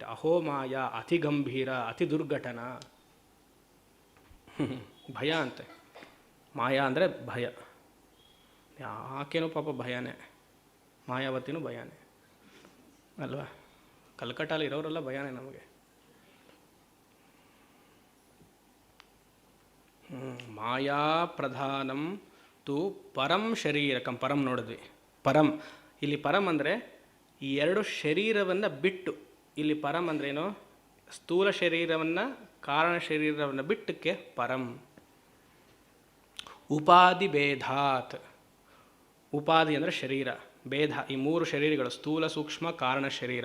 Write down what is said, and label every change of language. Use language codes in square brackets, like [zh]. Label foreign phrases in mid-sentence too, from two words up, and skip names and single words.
[sa] ಅಹೋ ಮಾಯಾ ಅತಿ ಗಂಭೀರ ಅತಿ ದುರ್ಘಟನಾ. [kn] ಭಯ ಅಂತೆ. ಮಾಯಾ ಅಂದರೆ ಭಯ. ಯಾಕೇನೋ ಪಾಪ ಭಯನೇ, ಮಾಯಾವತಿನೂ ಭಯನೇ ಅಲ್ವಾ? ಕಲ್ಕಟ್ಟಲ್ಲಿ ಇರೋರೆಲ್ಲ ಭಯನೇ ನಮಗೆ. [sa] ಮಾಯಾ ಪ್ರಧಾನಂ ತು ಪರಂ ಶರೀರಕಂ. [kn] ಪರಂ ನೋಡಿದ್ವಿ. ಪರಂ, ಇಲ್ಲಿ ಪರಂ ಅಂದರೆ ಈ ಎರಡು ಶರೀರವನ್ನು ಬಿಟ್ಟು. ಇಲ್ಲಿ ಪರಂ ಅಂದ್ರೇನು? ಸ್ಥೂಲ ಶರೀರವನ್ನು ಕಾರಣ ಶರೀರವನ್ನು ಬಿಟ್ಟಕ್ಕೆ ಪರಂ. [sa] ಉಪಾಧಿ ಭೇದಾತ್. [kn] ಉಪಾಧಿ ಅಂದರೆ ಶರೀರ, ಭೇದ ಈ ಮೂರು ಶರೀರಗಳು ಸ್ಥೂಲ ಸೂಕ್ಷ್ಮ ಕಾರಣ ಶರೀರ.